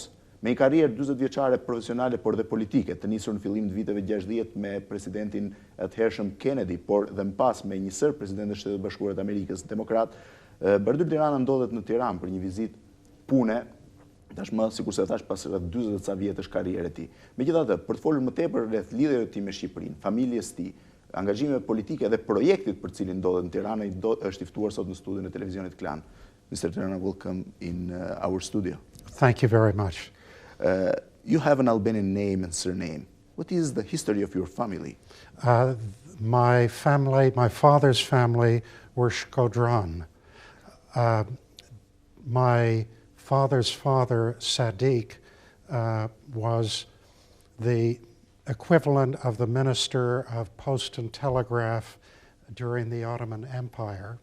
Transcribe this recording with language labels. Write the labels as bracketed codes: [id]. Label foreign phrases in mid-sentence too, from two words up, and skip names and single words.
[sq] Me një karrierë 40 vjeçare profesionale, por dhe politike, të nisur në fillim të viteve 60 me presidentin atëhershëm Kennedy, por dhe më pas me një sër president të Shtetet Bashkuara të Amerikës demokrat, Bardhyl Tirana ndodhet në Tiranë për një vizitë pune, tashmë, sikur se thash, pas rreth 40 ca vjetësh karrierë e tij. Megjithatë, për të folur më tepër rreth lidhjeve të tij me Shqipërinë, familjes tij, angazhimeve politike dhe projektit për cilin ndodhet në Tiranë, është i ftuar sot në studion e televizionit Klan. [en] Mr. Tirana, welcome in our studio. Thank you very much. You have an Albanian name and surname. What is the history of your family? My father's family were Shkodran. My father's father, Sadiq, was the equivalent of the Minister of Post and Telegraph during the Ottoman Empire.